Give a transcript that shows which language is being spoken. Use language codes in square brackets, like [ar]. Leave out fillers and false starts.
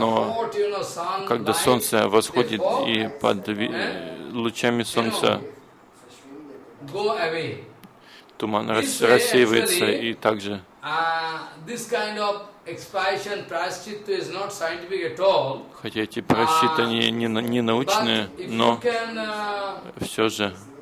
[ru] но когда солнце восходит и под лучами солнца, [en] go away. [ru] Туман рассеивается и также. [en] This kind of expiation prasthita is not scientific at all. [ru] Хотя эти прасчиты не научные, но все же.